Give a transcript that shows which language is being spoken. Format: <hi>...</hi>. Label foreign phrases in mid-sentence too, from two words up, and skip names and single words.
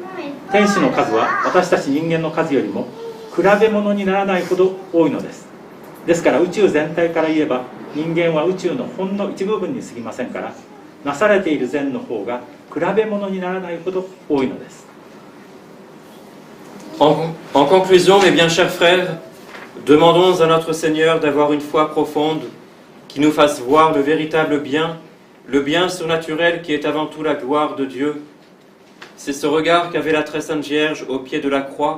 <ja>天使の数は私たち人間の数よりも比べ物にならないほど多いのです。ですから宇宙全体から言えば人間は宇宙のほんの一部分に過ぎませんから、なされている善の方が比べ物にならないほど多いのです。</ja> <fr>En conclusion, mes bien chers frères, demandons à notre Seigneur d'avoir une foi profonde qui nous fasse voir le véritable bien, le bien surnaturel qui est avant tout la gloire de Dieu. C'est ce regard qu'avait la très sainte Vierge au pied de la croix.</fr>